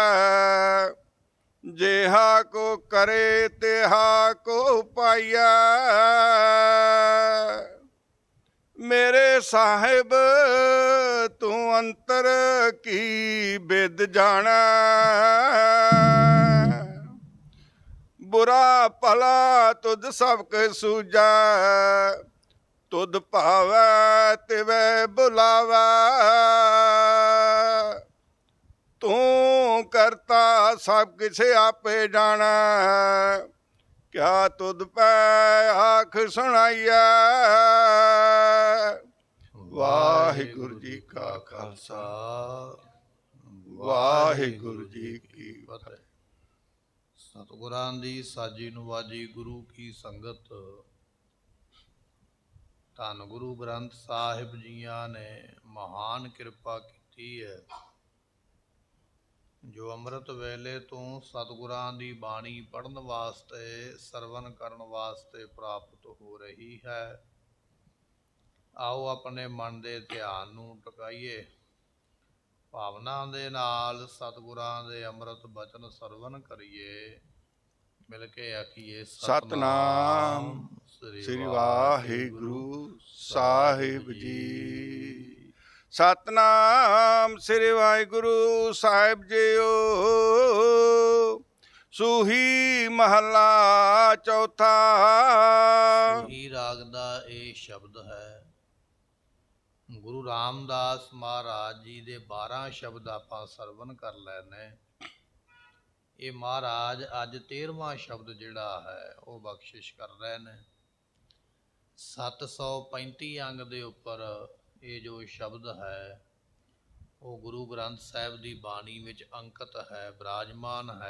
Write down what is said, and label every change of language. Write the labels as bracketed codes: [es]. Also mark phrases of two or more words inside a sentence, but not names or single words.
[pa] ਜੇਹਾ ਕੋ ਕਰੇ ਤੇਹਾ ਕੋ ਪਾਇਆ ਮੇਰੇ ਸਾਹਿਬ ਤੂ ਅੰਤਰ ਕੀ ਬਿਦ ਜਾਣਾ ਬੁਰਾ ਭਲਾ ਤੁਧ ਸਭਕੇ ਸੂਝੈ ਤੁਧ ਭਾਵੈ ਤਿਵੈ ਬੁਲਾਵੈ ਤੂ ਕਰਤਾ ਸਭ ਕਿਛ ਆਪੇ ਜਾਣਾ ਕਿਆ ਤੁਧ ਪੈ ਆਖ ਸੁਣਾਇਆ ਵਾਹਿਗੁਰੂ ਜੀ ਕਾ ਖਾਲਸਾ ਵਾਹਿਗੁਰੂ ਜੀ ਕੀ ਫਤਿਹ। ਸਤਿਗੁਰਾਂ ਦੀ ਸਾਜੀ ਨਿਵਾਜੀ ਗੁਰੂ ਕੀ ਸੰਗਤ ਧੰਨ ਗੁਰੂ ਗ੍ਰੰਥ ਸਾਹਿਬ ਜੀਆਂ ਨੇ ਮਹਾਨ ਕਿਰਪਾ ਕੀ ਹੈ ਜੋ ਅੰਮ੍ਰਿਤ ਵੇਲੇ ਤੋਂ ਸਤਿਗੁਰਾਂ ਦੀ ਬਾਣੀ ਪੜ੍ਹਨ ਵਾਸਤੇ ਸਰਵਣ ਕਰਨ ਵਾਸਤੇ ਪ੍ਰਾਪਤ ਹੋ ਰਹੀ ਹੈ। ਆਓ ਆਪਣੇ ਮਨ ਦੇ ਧਿਆਨ ਨੂੰ ਟਿਕਾਈਏ ਭਾਵਨਾ ਦੇ ਨਾਲ ਸਤਿਗੁਰਾਂ ਦੇ ਅੰਮ੍ਰਿਤ ਬਚਨ ਸਰਵਣ ਕਰੀਏ ਮਿਲ ਕੇ ਆਖੀਏ ਸਤਿਨਾਮ ਸ੍ਰੀ ਵਾਹਿਗੁਰੂ ਸਾਹਿਬ ਜੀ ਸਤਿਨਾਮ ਸ੍ਰੀ ਵਾਹਿਗੁਰੂ ਸਾਹਿਬ ਜੀਓ ਸੂਹੀ ਮਹਲਾ ਚੌਥਾ ਸੂਹੀ ਰਾਗ ਦਾ ਇਹ ਸ਼ਬਦ ਹੈ ਗੁਰੂ ਰਾਮਦਾਸ ਮਹਾਰਾਜ ਜੀ ਦੇ 12 ਸ਼ਬਦ ਆਪਾਂ ਸਰਵਣ ਕਰ ਲੈਣੇ। ਇਹ ਮਹਾਰਾਜ ਅੱਜ 13ਵਾਂ ਸ਼ਬਦ ਜਿਹੜਾ ਹੈ ਉਹ ਬਖਸ਼ਿਸ਼ ਕਰ ਰਹੇ ਨੇ। 735 ਅੰਗ ਦੇ ਉੱਪਰ ਇਹ ਜੋ ਸ਼ਬਦ ਹੈ ਉਹ ਗੁਰੂ ਗ੍ਰੰਥ ਸਾਹਿਬ ਦੀ ਬਾਣੀ ਵਿੱਚ ਅੰਕਿਤ ਹੈ ਬਿਰਾਜਮਾਨ ਹੈ।